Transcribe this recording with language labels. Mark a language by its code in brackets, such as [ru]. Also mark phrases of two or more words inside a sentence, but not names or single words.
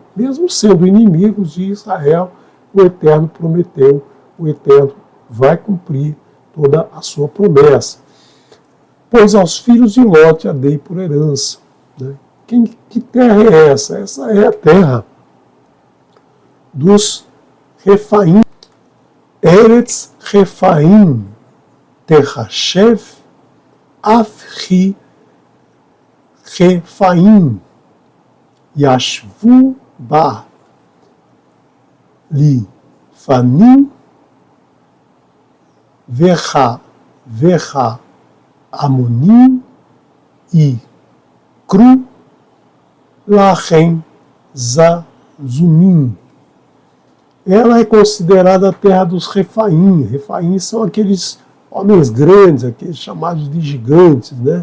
[pt] Mesmo sendo inimigos de Israel, o Eterno prometeu, o Eterno vai cumprir toda a sua promessa. Pois aos filhos de Ló a dei por herança. Né? Que terra é essa? Essa é a terra dos Refaim. [he] ארץ רפאים תחשב אף הוא רפאים ישבו בה לפנים והעמנים יקראו להם זמזמים. [pt] Ela é considerada a terra dos Refaim. Refaim são aqueles homens grandes, aqueles chamados de gigantes, né?